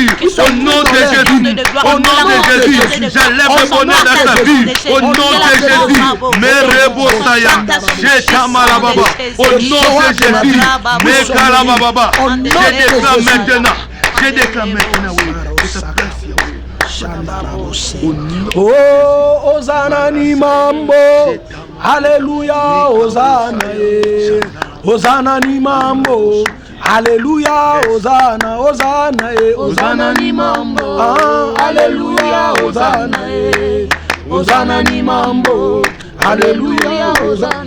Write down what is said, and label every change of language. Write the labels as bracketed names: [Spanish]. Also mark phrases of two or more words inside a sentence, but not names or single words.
[French] Au nom de Jésus, au nom de Jésus, j'enlève le bonheur dans sa vie. Au nom de Jésus, Merebosaya, Jetamalababa. Au nom de Jésus, Mekalababa. Je déclare maintenant. Je déclare maintenant, oui. [Swahili] Oh, Hosanna ni mambo, Alléluia, Hosanna, Hosanna ni mambo, Alléluia, Hosanna, Hosanna, Hosanna ni mambo, Alléluia, Hosanna, Hosanna ni mambo, Alléluia, Hosanna,